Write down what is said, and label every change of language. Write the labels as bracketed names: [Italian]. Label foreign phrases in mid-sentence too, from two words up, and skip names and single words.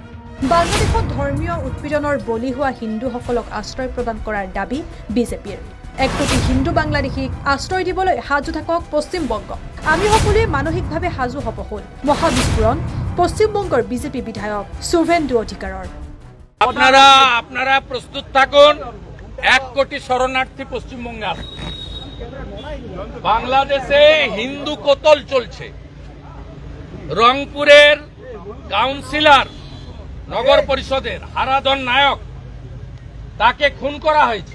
[Assamese] বাংলাদেশত ধৰ্মীয় উৎপীড়নৰ বলি হোৱা হিন্দুসকলক আশ্ৰয় প্ৰদান কৰাৰ দাবী বিজেপিৰ। 1 কোটি হিন্দু বাংলাদেশীক আশ্ৰয় দিবলৈ সাজু থাকক পশ্চিমবংগ। আমি সকলোৱে মানসিকভাৱে সাজু হ'ব হ'ল মহাবিস্ফোৰণ পশ্চিমবঙ্গৰ বিজেপি বিধায়ক শুভেন্দু অধিকাৰৰ। [Bangla] আপনারা প্রস্তুত থাকুন। 1 কোটি শরণার্থী পশ্চিমবঙ্গে আসবে। বাংলাদেশে হিন্দু কতল চলছে। রংপুরের কাউন্সিলর নগর পরিষদের হারাধন নায়ক তাকে খুন করা হয়েছে।